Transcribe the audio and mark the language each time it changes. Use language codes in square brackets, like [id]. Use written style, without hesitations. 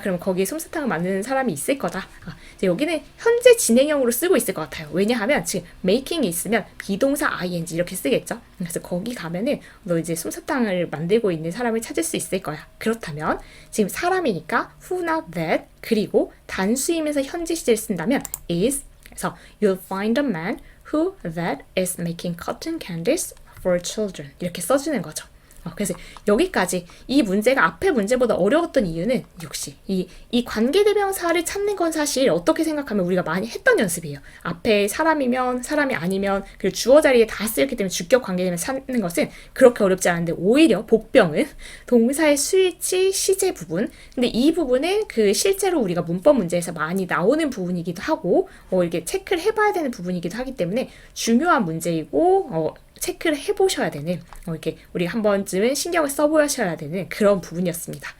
[ko] 그럼 거기에 솜사탕을 만드는 사람이 있을 거다. 이제 여기는 현재 진행형으로 쓰고 있을 것 같아요. 왜냐하면 지금 making이 있으면 비동사 ing 이렇게 쓰겠죠. 그래서 거기 가면은 너 이제 솜사탕을 만들고 있는 사람을 찾을 수 있을 거야. 그렇다면 지금 사람이니까 who나 that 그리고 단수이면서 현재 시제를 쓴다면 is. 그래서 [en] you'll find a man who that is making cotton candies for children [ko] 이렇게 써주는 거죠. 그래서 여기까지 이 문제가 앞에 문제보다 어려웠던 이유는 역시 이 관계대명사를 찾는 건 사실 어떻게 생각하면 우리가 많이 했던 연습이에요. 앞에 사람이면 사람이 아니면 그리고 주어 자리에 다 쓰였기 때문에 주격 관계대명사 찾는 것은 그렇게 어렵지 않은데 오히려 복병은 동사의 수일치 시제 부분 근데 이 부분은 그 실제로 우리가 문법 문제에서 많이 나오는 부분이기도 하고 이렇게 체크를 해봐야 되는 부분이기도 하기 때문에 중요한 문제이고 체크를 해보셔야 되는 이렇게 우리 한 번쯤은 신경을 써보셔야 되는 그런 부분이었습니다.